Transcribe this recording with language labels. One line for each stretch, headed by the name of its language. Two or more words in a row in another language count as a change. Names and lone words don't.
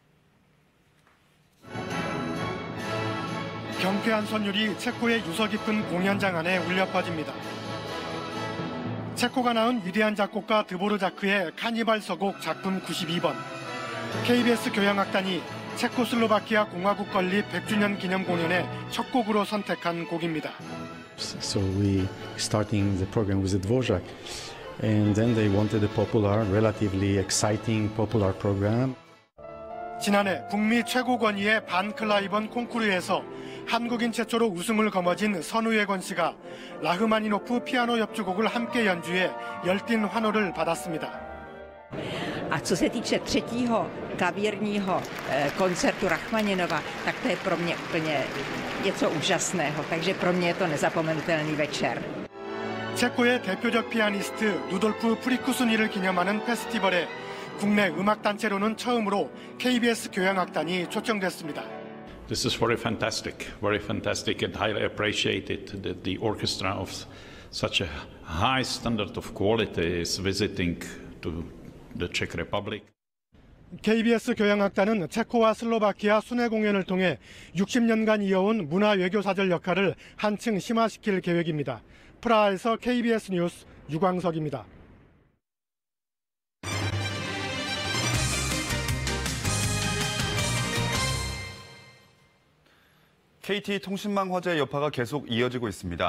Korean: 경쾌한 선율이 체코의 유서 깊은 공연장 안에 울려 퍼집니다. 체코가 낳은 위대한 작곡가 드보르자크의 카니발 서곡 작품 92번. KBS 교향악단이 체코슬로바키아 공화국 건립 100주년 기념 공연의 첫 곡으로 선택한 곡입니다.
English: So we starting the program with Dvorak, and then they wanted a popular, relatively exciting popular program.
Korean: 지난해 북미 최고 권위의 반 클라이번 콩쿠르에서 한국인 최초로 우승을 거머쥔 선우예건 씨가 라흐마니노프 피아노 협주곡을 함께 연주해 열띤 환호를 받았습니다.
Czech: A co se týče třetího klavírního koncertu Rachmaninova, tak to je pro mě úplně něco úžasného. Takže pro mě je to nezapomenutelný večer.
Korean: 체코의 대표적 피아니스트 루돌프 프리쿠스니를 기념하는 페스티벌에 국내 음악단체로는 처음으로 KBS 교향악단이 초청됐습니다.
English: This is very fantastic and highly appreciated that the orchestra of such a high standard of quality is visiting to the Czech Republic.
Korean: KBS 교향악단은 체코와 슬로바키아 순회 공연을 통해 60년간 이어온 문화 외교사절 역할을 한층 심화시킬 계획입니다. 프라하에서 KBS 뉴스 유광석입니다. KT 통신망 화재 여파가 계속 이어지고 있습니다.